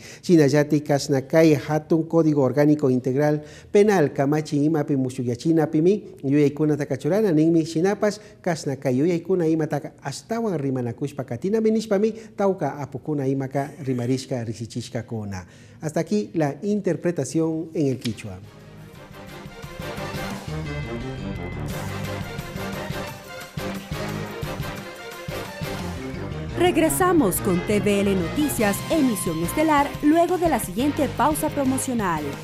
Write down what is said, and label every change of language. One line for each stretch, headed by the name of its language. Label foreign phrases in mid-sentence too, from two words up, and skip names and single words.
Quechua: Shinallati kashna kay hatun código orgánico integral penal kamachi imapi mushuyachinapimi yuyaykunata kachurana ninmi shinapash kashna kay yuyaykuna imata astawan rimanakushpa katinami nishpami tauka apukuna imaka rimarishka riksichishka kuna.
Spanish: Hasta aquí la interpretación en el quichua. Regresamos con TVL Noticias, emisión estelar, luego de la siguiente pausa promocional.